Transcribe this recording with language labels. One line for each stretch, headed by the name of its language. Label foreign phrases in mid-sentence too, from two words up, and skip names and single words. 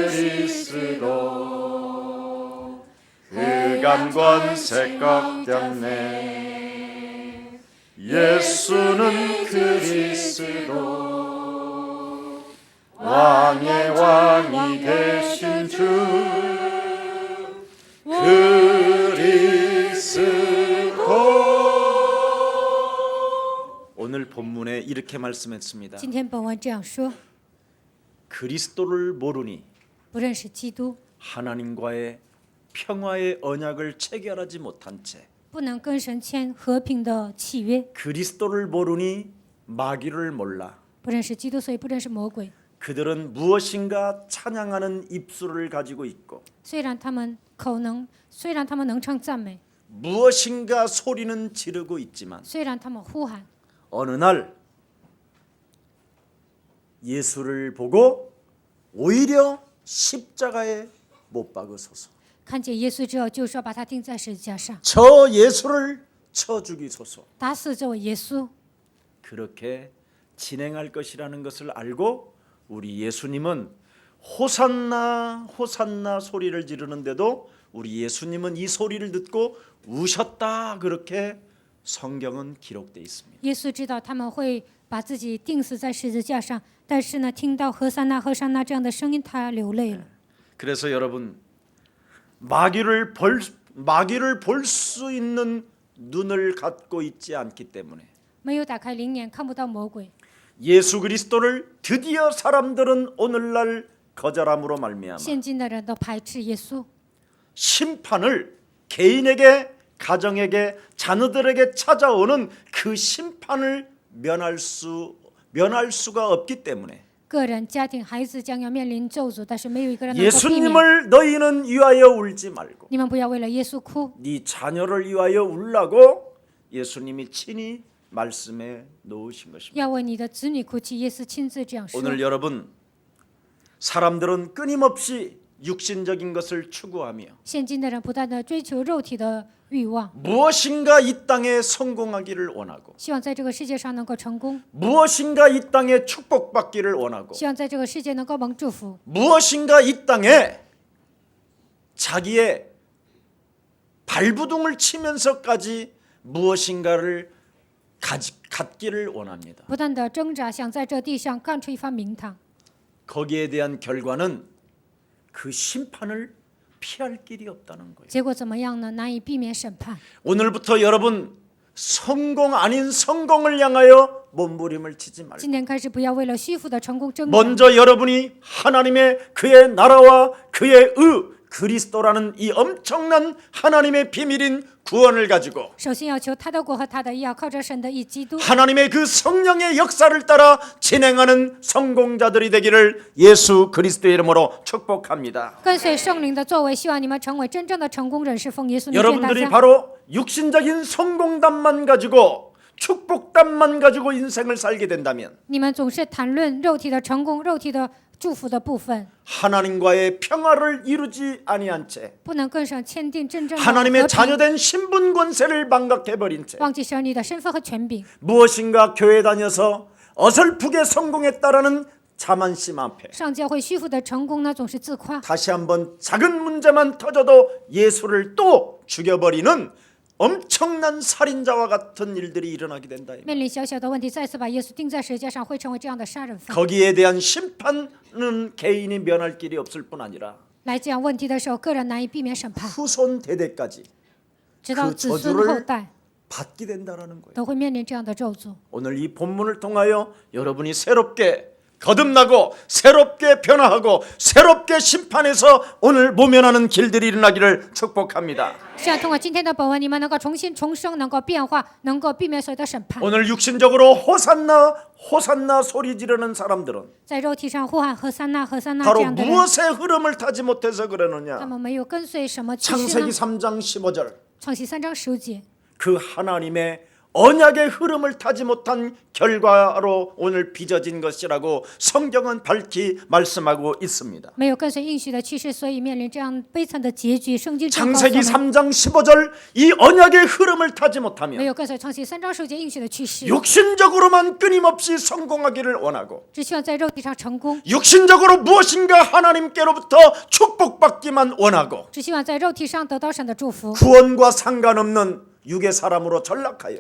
Korean: 그리스도 흑암 권세 꺾였네 예수는 그리스도 왕의 왕이 되신 주 그리스도 오늘 본문에 이렇게 말씀했습니다.
Chinese: 今天本文这样说：
Korean: 그리스도를 모르니
Chinese: 不认识基督，
Korean: 하나님과의 평화의 언약을 체결하지 못한 채
Chinese: 不能跟神签和平的契约；
Korean: 그리스도를 모르니 마귀를 몰라
Chinese: 不认识基督，所以不认识魔鬼。
Korean: 그들은 무엇인가 찬양하는 입술을 가지고 있고
Chinese: 虽然他们能唱赞美，
Korean: 무엇인가 소리는 지르고 있지만
Chinese: 虽然他们呼喊，
Korean: 어느 날 예수를 보고 오히려 십자가에 못 박으소서
Chinese: 看见耶稣之后，就说把他钉在十字架上，
Korean: 저 예수를 쳐 죽이소서
Chinese: 打死这位耶稣。
Korean: 그렇게 진행할 것이라는 것을 알고 우리 예수님은 호산나 호산나 소리를 지르는데도 우리 예수님은 이 소리를 듣고 우셨다 그렇게 성경은 기록되어 있습니다.
Chinese: 耶稣知道他们会把自己钉死在十字架上，但是呢，听到何塞纳何塞纳这样的声音，他流泪了。
Korean: 그래서 여러분 마귀를 볼 수 있는 눈을 갖고 있지 않기 때문에
Chinese: 没有打开灵眼，看不到魔鬼。
Korean: 예수 그리스도를 드디어 사람들은 오늘날 거절함으로 말미암아
Chinese: 现今的人都排斥耶稣，
Korean: 심판을 개인에게 가정에게 자녀들에게 찾아오는 그 심판을 면할 수가 없기 때문에
Chinese: 个人、家庭、孩子将要面临咒诅，但是没有一个人能够避免。
Korean: 예수님을 너희는 위하여 울지 말고
Chinese: 你们不要为了耶稣哭，
Korean: 네 자녀를 위하여 울라고 예수님이 친히 말씀해 놓으신 것입니다.
Chinese: 要为你的子女哭泣。耶稣亲自这样说。
Korean: 오늘 여러분 사람들은 끊임없이 육신적인 것을 추구하며
Chinese: 现今的人不断的追求肉体的欲望，
Korean: 무엇인가 이 땅에 성공하기를 원하고
Chinese: 希望在这个世界上能够成功，
Korean: 무엇인가 이 땅에 축복받기를 원하고
Chinese: 希望在这个世界能够蒙祝福，
Korean: 무엇인가 이 땅에 자기의 발부둥을 치면서까지 무엇인가를 갖기를 원합니다.
Chinese: 不断的挣扎，想在这地上干出一番名堂。
Korean: 거기에 대한 결과는 그 심판을 피할 길이 없다는 거예요.
Chinese: 结果怎么样呢？难以避免审判。
Korean: 오늘부터 여러분 성공 아닌 성공을 향하여 몸부림을 치지 말고
Chinese: 今天开始，不要为了虚浮的成功挣扎，
Korean: 먼저 여러분이 하나님의 그의 나라와 그의 그리스도라는 이 엄청난 하나님의 비밀인 구원을 가지고
Chinese: 首先要求他的国和他的义，要靠着神的义基督，
Korean: 하나님의 그 성령의 역사를 따라 진행하는 성공자들이 되기를 예수 그리스도의 이름으로 축복합니다.
Chinese: 跟随圣灵的作为，希望你们成为真正的成功人士。奉耶稣名劝大
Korean: 여러분들이
Chinese: 家，
Korean: 바로 육신적인 성공담만 가지고 축복담만 가지고 인생을 살게 된다면
Chinese: 你们总是谈论肉体的成功、肉体的祝福的部分，
Korean: 하나님과의 평화를 이루지 아니한 채
Chinese: 不能跟上签订真正的
Korean: 하나님의
Chinese: 和平，
Korean: 자녀된 신분 권세를 망각해버린 채
Chinese: 忘记神你的身份和权柄，
Korean: 무엇인가 교회 다녀서 어설프게 성공했다라는 자만심 앞에
Chinese: 上教会虚浮的成功呢，总是自夸，
Korean: 다시 한번 작은 문제만 터져도 예수를 또 죽여버리는 엄청난 살인자와 같은 일들이 일어나게 된다.
Chinese: 面临小小的问题，再次把耶稣钉在十字架上，会成为这样的杀人犯。
Korean: 거기에 대한 심판은 개인이 면할 길이 없을 뿐 아니라
Chinese: 来讲问题的时候，个人难以避免审判，
Korean: 후손 대대까지
Chinese: 直到
Korean: 그
Chinese: 子孙
Korean: 저주를
Chinese: 后代
Korean: 받게 된다라는 거예요.
Chinese: 都会面临这样的咒诅。
Korean: 오늘 이 본문을 통하여 여러분이 새롭게 거듭나고 새롭게 변화하고 새롭게 심판해서 오늘 모면하는 길들이 일어나기를 축복합니다.
Chinese: 希望通过今天的本文，你们能够重新重生，能够变化，能够避免所有的审判。
Korean: 오늘 육신적으로 호산나 호산나 소리 지르는 사람들은
Chinese: 在肉体上呼喊和散那和散那这
Korean: 바로
Chinese: 样的人，
Korean: 무엇의 흐름을 타지 못해서
Chinese: 他
Korean: 그러느냐.
Chinese: 们没有跟随什么启示
Korean: 창세기
Chinese: 呢？
Korean: 3장 15절
Chinese: 创世3章15节，
Korean: 그 하나님의 언약의 흐름을 타지 못한 결과로 오늘 빚어진 것이라고 성경은 밝히 말씀하고 있습니다.
Chinese: 没有跟随应许的启示，所以面临这样悲惨的结局。圣经上告诉我
Korean: 창세기
Chinese: 们，
Korean: 3장 15절 이 언약의 흐름을 타지
Chinese: 没
Korean: 못하면
Chinese: 有跟随创世3章15节应许的启示，
Korean: 육신적으로만 끊임없이 성공하기를 원하고
Chinese: 只希望在肉体上成功，
Korean: 육신적으로 무엇인가 하나님께로부터 축복받기만 원하고
Chinese: 只希望在肉体上得到神的祝福，
Korean: 구원과 상관없는 육의 사람으로 전락하여